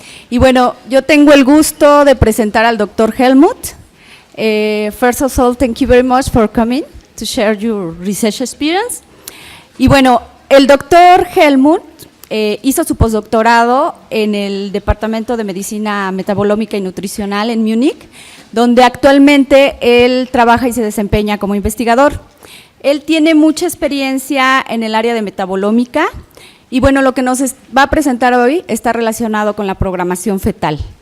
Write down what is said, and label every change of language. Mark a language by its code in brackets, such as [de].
[es] Y bueno, yo tengo el gusto de presentar al Dr. Helmut. [en] First of all, thank you very much for coming to share your research experience. [es] Y bueno, el Dr. Helmut hizo su postdoctorado en el Departamento de Medicina Metabolomica y Nutricional en Múnich, donde actualmente él trabaja y se desempeña como investigador. Él tiene mucha experiencia en el área de metabolómica y bueno, lo que nos va a presentar hoy está relacionado con la programación fetal.